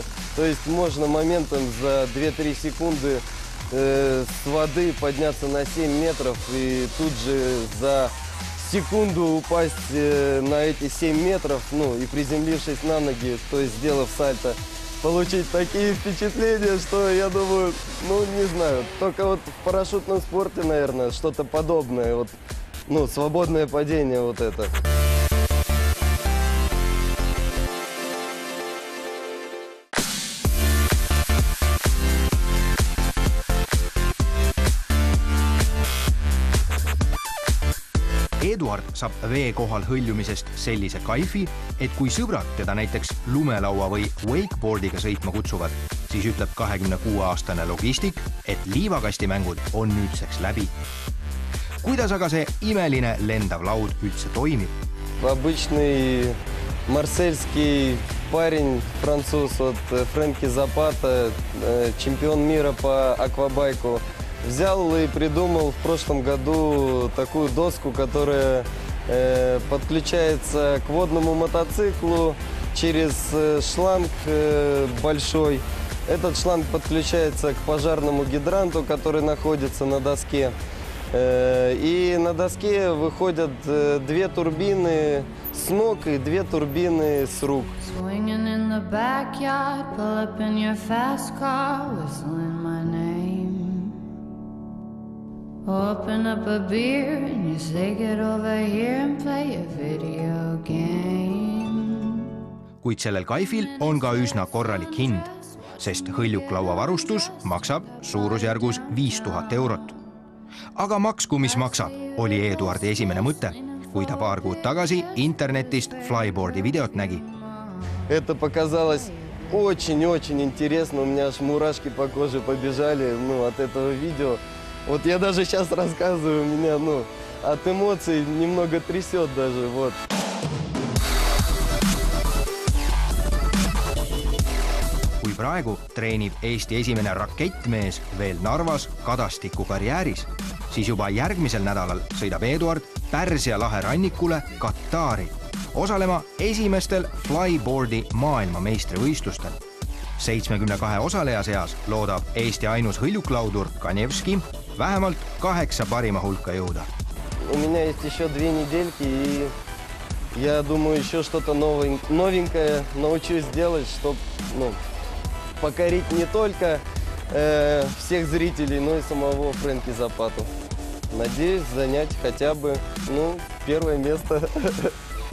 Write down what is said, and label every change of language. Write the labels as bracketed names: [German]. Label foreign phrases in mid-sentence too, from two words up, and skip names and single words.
[Russian] То есть можно моментом за 2-3 секунды с воды подняться на 7 метров и тут же за секунду упасть на эти 7 метров, и приземлившись на ноги, то есть сделав сальто, получить такие впечатления, что я думаю, не знаю, только вот в парашютном спорте, наверное, что-то подобное, свободное падение вот это. [Estonian] Eduard saab vee kohal hõljumisest sellise kaifi, et kui sõbrad teda näiteks lumelaua või wakeboardiga sõitma kutsuvad, siis ütleb 26-aastane logistik, et liivakastimängud on nüüdseks läbi. Kuidas aga see imeline lendav laud üldse toimib? [Russian] Обычный марсельский парень, француз от Фрэнки Запата, чемпион мира по аквабайку, взял и придумал в прошлом году такую доску, которая подключается к водному мотоциклу через шланг большой. Этот шланг подключается к пожарному гидранту, который находится на доске. И на доске выходят 2 турбины с ног и 2 турбины с рук. [English] Open up a beer and you say get over here and play a video game. [Estonian] Kuid sellel kaifil on ka üsna korralik hind, sest hõljuklaua varustus maksab suurusjärgus 5000 eurot. Aga maksku mis maksab, oli Eduardi esimene mõte, kui ta paar kuud tagasi internetist flyboardi videot nägi. [Russian] Это показалось очень-очень интересно, у меня аж мурашки по коже побежали от этого видео. Вот я даже сейчас рассказываю, меня, от эмоций немного трясет даже, вот. [Estonian] Kui praegu treenib Eesti esimene rakettmees veel Narvas Kadastiku karjääris, siis juba järgmisel nädalal sõidab Eduard Pärsia lahe rannikule Katari, osalema esimestel flyboardi maailmameistrivõistlustel. 72 osaleja seas loodab Eesti ainus hõljuklaudur Kanevski vähemalt 8 parima hulka jõuda. [Russian] У меня есть еще 2 недельки, и я думаю, еще что-то новенькое научусь делать, чтобы покорить не только всех зрителей, но и самого Фрэнки Запату. Надеюсь занять хотя бы, 1 место.